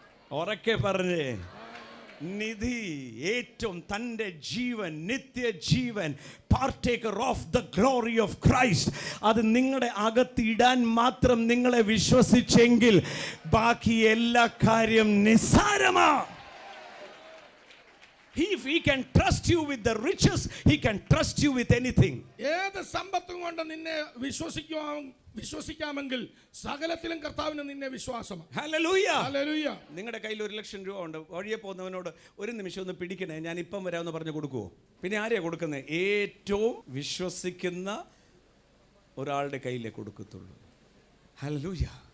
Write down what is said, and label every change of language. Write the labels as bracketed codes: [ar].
[ml] ഉറക്കെ പറഞ്ഞേ, നിധി ഏറ്റവും തൻ്റെ ജീവൻ, നിത്യജീവൻ, [en] partaker of the glory of Christ, [ml] അത് നിങ്ങളുടെ അകത്തിടാൻ മാത്രം നിങ്ങളെ വിശ്വസിച്ചെങ്കിൽ ബാക്കി എല്ലാ കാര്യം നിസ്സാരമാ. [en] If he can trust you with the riches, he can trust you with anything. [ml] ഏത് സമ്പത്തും കൊണ്ട് നിന്നെ വിശ്വസിക്കാമെങ്കിൽ സകലത്തിലും കർത്താവിന് നിന്നെ വിശ്വാസമാണ്. [en] Hallelujah. [ml] ഹല്ലേലൂയ. നിങ്ങളുടെ കയ്യിൽ 1,00,000 രൂപ ഉണ്ട്, വഴിയെ പോകുന്നവനോട് ഒരു നിമിഷം ഒന്ന് പിടിക്കണേ, ഞാൻ ഇപ്പം വരാമെന്ന് പറഞ്ഞു കൊടുക്കുവോ? പിന്നെ ആരെയാ കൊടുക്കുന്നത്? ഏറ്റവും വിശ്വസിക്കുന്ന ഒരാളുടെ കയ്യിലേ കൊടുക്കത്തുള്ളൂ. ഹല്ലേലൂയ.